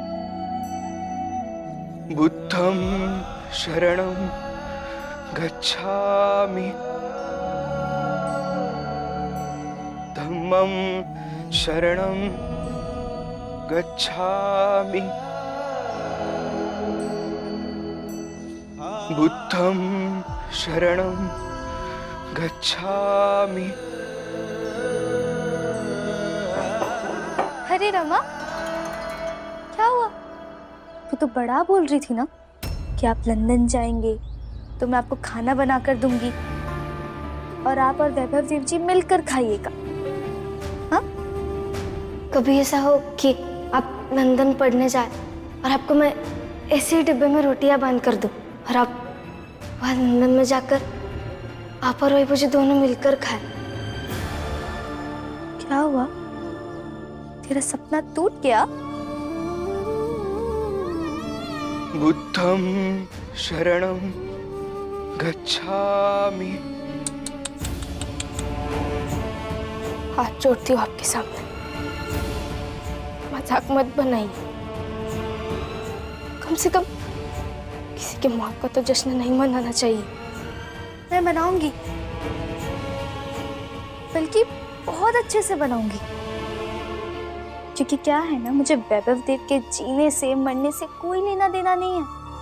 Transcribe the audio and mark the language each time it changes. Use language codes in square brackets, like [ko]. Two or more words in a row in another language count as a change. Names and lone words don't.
[pi] बुद्धं शरणं गच्छामि, धम्मं शरणं गच्छामि, बुद्धं शरणं गच्छामि। [hi] अरे रमा, क्या हुआ? वो तो बड़ा बोल रही थी ना कि आप लंदन जाएंगे तो मैं आपको खाना बनाकर दूंगी और आप और वैभव देव जी मिलकर खाइएगा। हाँ? कभी ऐसा हो कि आप लंदन पढ़ने जाए और आपको मैं ऐसे ही डिब्बे में रोटियां बांध कर दूं और आप वहां लंदन में जाकर आप और वैभव जी दोनों मिलकर खाएं। क्या हुआ? तेरा सपना टूट गया? [pi] बुद्धं शरणं गच्छामि। [hi] हाथ जोड़ती हूँ आपके सामने, मजाक मत बनाइए। कम से कम किसी के मौत का तो जश्न नहीं मनाना चाहिए। मैं बनाऊंगी, बल्कि बहुत अच्छे से बनाऊंगी, क्योंकि क्या है ना, मुझे वैभव देव के जीने से मरने से कोई लेना देना नहीं है।